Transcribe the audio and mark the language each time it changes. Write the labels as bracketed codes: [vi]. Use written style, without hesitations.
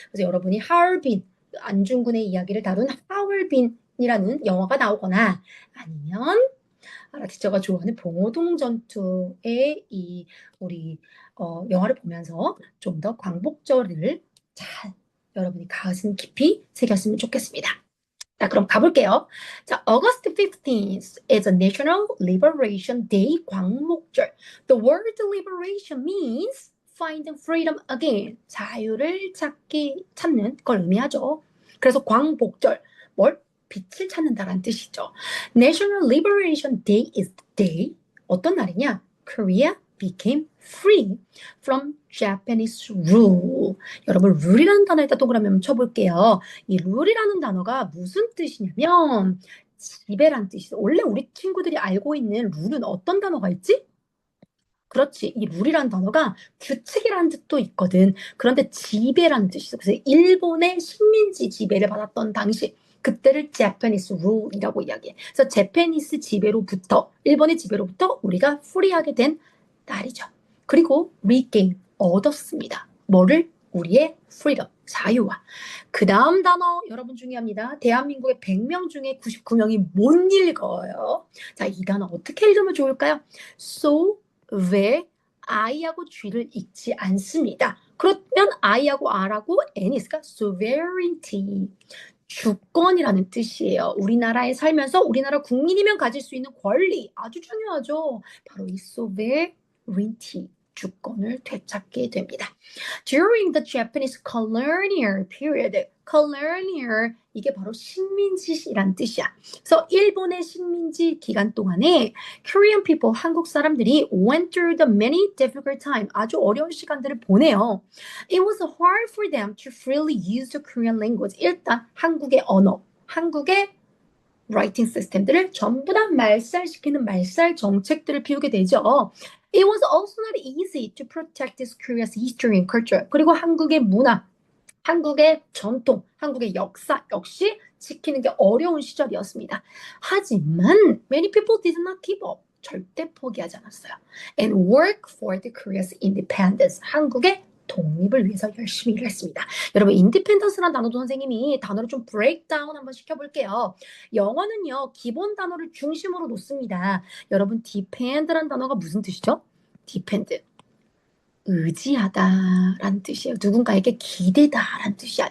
[ko] 그래서 여러분이 하얼빈, 안중근의 이야기를 다룬 하얼빈이라는 영화가 나오거나 아니면 아라티처가 좋아하는 봉오동 전투의 우리 영화를 보면서 좀 더 광복절을 잘 여러분이 가슴 깊이 새겼으면 좋겠습니다. 자, 그럼 가볼게요. [en] 자, August 15th is a National Liberation Day, 광복절. The word liberation means finding freedom again. [ko] 자유를 찾는 걸 의미하죠. 그래서 광복절, 빛을 찾는다라는 뜻이죠. [en] National Liberation Day is the day. [ko] 어떤 날이냐? [en] Korea became free from Japanese rule. [ko] 여러분, 룰이라는 단어에다 동그라미 한번 쳐볼게요. 이 룰이라는 단어가 무슨 뜻이냐면 지배란 뜻이죠. 원래 우리 친구들이 알고 있는 룰은 어떤 단어가 있지? 그렇지. 이 룰이라는 단어가 규칙이라는 뜻도 있거든. 그런데 지배라는 뜻이죠. 그래서 일본의 식민지 지배를 받았던 당시 그때를 Japanese rule이라고 이야기해. 그래서 제페니스 지배로부터 일본의 지배로부터 우리가 프리하게 된 날이죠. 그리고 regain 얻었습니다. 뭐를? 우리의 freedom 자유와. 그 다음 단어 여러분 중요합니다. 대한민국의 100명 중에 99명이 못 읽어요. 자, 이 단어 어떻게 읽으면 좋을까요? So 왜 I하고 G를 읽지 않습니다. 그러면 I하고 R하고 N이 있을까? sovereignty. 주권이라는 뜻이에요. 우리나라에 살면서 우리나라 국민이면 가질 수 있는 권리 아주 중요하죠. 바로 이 sovereignty. 주권을 되찾게 됩니다. [en] During the Japanese colonial period, colonial 이게 바로 식민지시란 뜻이야. 그래서 일본의 식민지 기간 동안에 Korean people, 한국 사람들이 went through the many difficult time, 아주 어려운 시간들을 보내요. It was hard for them to freely use the Korean language. [ko] 일단 한국의 언어, 한국의 라이팅 시스템들을 전부 다 말살시키는 말살 정책들을 피우게 되죠. [en] It was also not easy to protect this Korea's history and culture. [ko] 그리고 한국의 문화, 한국의 전통, 한국의 역사 역시 지키는 게 어려운 시절이었습니다. [en] 하지만 many people did not give up. [ko] 절대 포기하지 않았어요. [en] And work for the Korea's independence. [ko] 한국의 독립을 위해서 열심히 일했습니다. 여러분, 인디펜던스라는 단어도 선생님이 단어를 좀 브레이크다운 한번 시켜볼게요. 영어는요, 기본 단어를 중심으로 놓습니다. 여러분, depend라는 단어가 무슨 뜻이죠? [en] depend. [ko] 의지하다라는 뜻이에요. 누군가에게 기대다라는 뜻이야.